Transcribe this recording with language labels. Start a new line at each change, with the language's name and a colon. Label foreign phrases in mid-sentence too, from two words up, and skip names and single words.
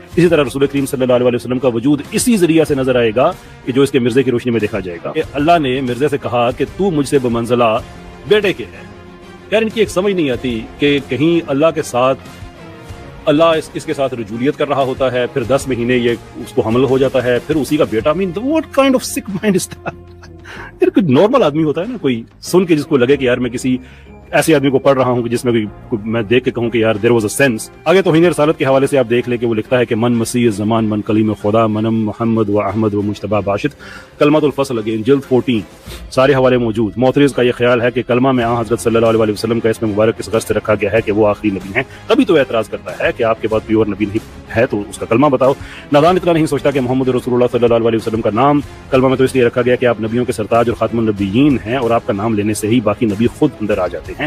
Urdu: اسی طرح رسول کریم صلی اللہ علیہ وسلم کا وجود اسی ذریعہ سے نظر آئے گا کہ جو اس کے مرزے کی روشنی میں دیکھا جائے گا. کہ اللہ نے مرزے سے کہا کہ تو مجھ سے بمنزلہ بیٹے کے ہے. یار ان کی ایک سمجھ نہیں آتی کہ کہیں اللہ کے ساتھ اللہ اس کے ساتھ رجولیت کر رہا ہوتا ہے, پھر 10 مہینے یہ اس کو حمل ہو جاتا ہے, پھر اسی کا بیٹا.
English: what kind of sick mind is that?
Urdu: یار کوئی نارمل آدمی ہوتا ہے نا, کوئی سن کے جس کو لگے کہ یار میں کسی ایسے آدمی کو پڑھ رہا ہوں کہ جس میں میں دیکھ کے کہوں کہ یار
English: there was a sense.
Urdu: آگے توہین رسالت کے حوالے سے آپ دیکھ لیں کہ وہ لکھتا ہے کہ
Persian: من مسیح زمان, من کلیم خدا, منم محمد و احمد و مجتبی باشد,
Urdu: کلمۃ الفصل اگین جلد 14, سارے حوالے موجود. معترض کا یہ خیال ہے کہ کلمہ میں حضرت صلی اللہ علیہ وسلم کا اسم مبارک اس غرض سے رکھا گیا ہے کہ وہ آخری نبی ہیں, تبھی تو اعتراض کرتا ہے کہ آپ کے بعد کوئی اور نبی نہیں ہے تو اس کا کلمہ بتاؤ. نادان اتنا نہیں سوچتا کہ محمد رسول اللہ صلی اللہ علیہ وسلم کا نام کلمہ میں تو اس لیے رکھا گیا کہ آپ نبیوں کے سرتاج اور خاتم النبیین ہیں, اور آپ کا نام لینے سے ہی باقی نبی خود اندر آ جاتے ہیں.